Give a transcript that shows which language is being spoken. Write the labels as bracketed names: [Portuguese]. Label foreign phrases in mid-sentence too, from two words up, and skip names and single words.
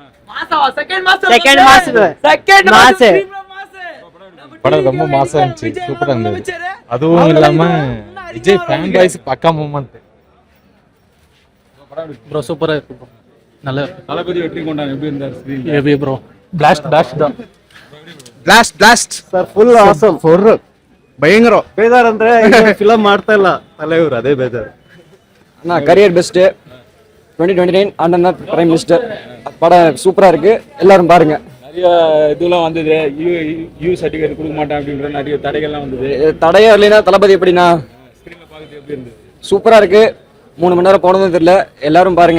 [Tamil] படம் ரொம்ப மாசா இருந்துச்சு, சூப்பரா இருந்துச்சு. அதுவும் இல்லாம விஜய் [English] fan boys [Tamil] பக்கா மூமெண்ட். ப்ரோ சூப்பரா இருக்கு ப்ரோ. நல்ல தளபதி வெற்றி கொண்டாங்க. எப்படி இருந்தார் ஸ்கிரீன்? எப்படி ப்ரோ? பிளாஸ்ட் தான். [English] blast sir, full awesome full [Kannada] ಭಯಂಕರ ಬೇಜಾರ್ ಅಂದ್ರೆ ಫಿಲಮ್ ಮಾಡ್ತಾ ಇಲ್ಲ ತಲೆಯವರು, ಅದೇ ಬೇಜಾರು. [Tamil] அண்ணா [English] career best [Tamil] 2029 அண்ணன் [English] prime minister. [Tamil] படம் சூப்பராக இருக்குது, எல்லாரும் பாருங்க. நிறைய இதெல்லாம் வந்தது. [English] U certificate [Tamil] கொடுக்க மாட்டேன் அப்படின்ற நிறைய தடைகள்லாம் வந்தது. தடையா இல்லைன்னா தளபதி எப்படின்னா ஸ்க்ரீனில் பார்க்குறது எப்படி இருந்தது? சூப்பராக இருக்குது. 3 மணி நேரம் போனதும் தெரியல. எல்லாரும் பாருங்க.